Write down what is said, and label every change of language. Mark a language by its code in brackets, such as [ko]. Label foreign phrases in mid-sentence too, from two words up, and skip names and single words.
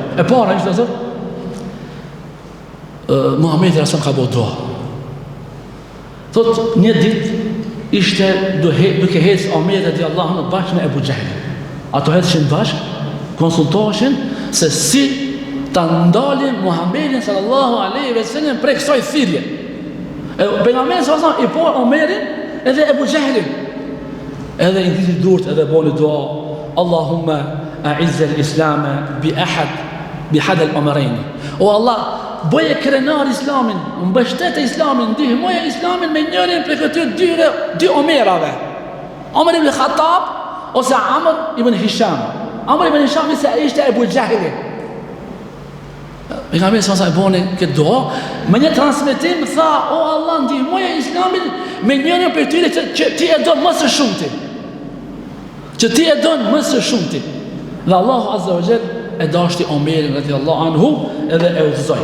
[sq] E para ishte vëzër, Muhamedi Rasul ka bo dua. Thot, një dit ishte duke hecë Omerit [ar] رضي الله عنه [sq] bashkë me Ebu Gjehli. Ato hedhëshin bashkë, konsultoheshin se si të ndalin Muhammedin [ar] صلى الله عليه وسلم [sq] prej kësaj thirrje. Pejgamberi [ar] صلى الله عليه وسلم [sq] i po Omerin edhe Ebu Gjehlin. Edhe i nditi durt edhe boni dua, [ar] اللهم أعز الإسلام ب أحد العمرين. [sq] O Allah, bëje krenar islamin, mbështet e islamin, ndihmoje islamin me njërin prej këtyre dy Omerave. Omer ibn Khattab ose Amr ibn Hisham. Amr ibn Hisham se ishte Ebu Gjehli. Pejgamberi sa e boni këtë dua, me një transmetim tha, o Allah, ndihmoje islamin me njërin prej tyre që ti e don më së shumti. Që ti e don më së shumti. Dhe Allahu [ar] عز وجل [sq] e dashti Omerin [ar] رضي الله عنه [sq] edhe e udhëzoi.